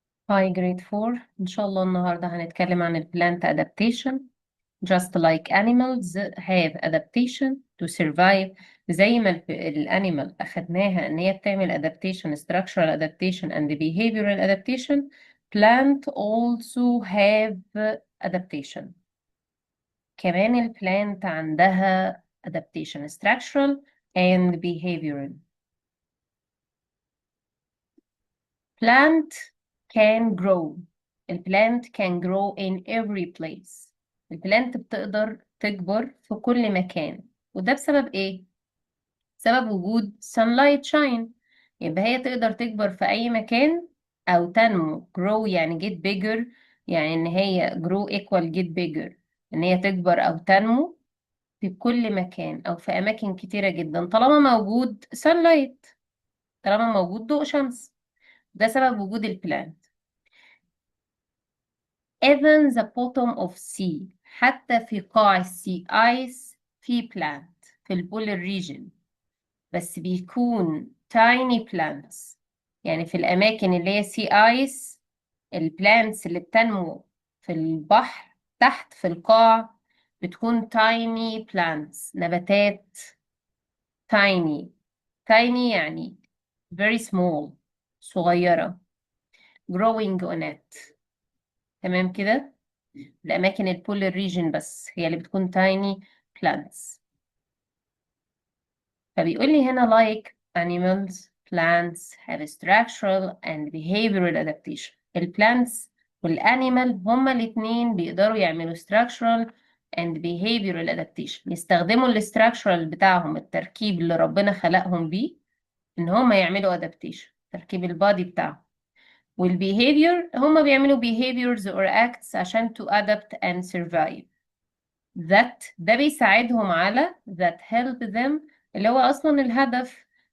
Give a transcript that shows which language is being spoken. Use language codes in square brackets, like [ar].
[en] Hi grade 4 [ar] إن شاء الله النهاردة هنتكلم عن ال [en] plant adaptation. Just like animals have adaptation to survive. [ar] زي ما الانيمال أخدناها إن هي بتعمل adaptation, [en] structural adaptation and behavioral adaptation. Plant also have adaptation. [ar] كمان ال plant عندها adaptation, [en] structural and behavioral. Plant can grow. [ar] البلانت [en] can grow in every place. [ar] البلانت بتقدر تكبر في كل مكان، وده بسبب ايه؟ بسبب وجود [en] sunlight shine. [ar] يبقى هي تقدر تكبر في أي مكان أو تنمو. grow يعني get bigger، يعني إن هي [en] grow equal get bigger، [ar] إن هي تكبر أو تنمو في كل مكان أو في أماكن كتيرة جدا طالما موجود sunlight، طالما موجود ضوء شمس. ده سبب وجود البلانت. [en] even the bottom of sea، [ar] حتى في قاع السي ice في plant في البولر ريجن، بس بيكون [en] tiny plants. [ar] يعني في الأماكن اللي هي sea ice البلانتس اللي بتنمو في البحر تحت في القاع بتكون [en] tiny plants، [ar] نباتات tiny. tiny يعني [en] very small، [ar] صغيرة. [en] growing on it. [ar] تمام كده؟ الأماكن البولر ريجن بس هي اللي بتكون tiny plants. فبيقول لي هنا [en] like animals plants have structural and behavioral adaptation. [ar] البلانتس والانيمال هما الاتنين بيقدروا يعملوا [en] structural and behavioral adaptation. [ar] يستخدموا الستراكشرال بتاعهم، التركيب اللي ربنا خلقهم بيه، ان هما يعملوا adaptation، تركيب البادي بتاعهم. والبيهيفير هما بيعملوا [en] behaviors or acts [ar] عشان [en] to adapt and survive. [ar] ده بيساعدهم على [en] that help them، [ar] اللي هو أصلا الهدف.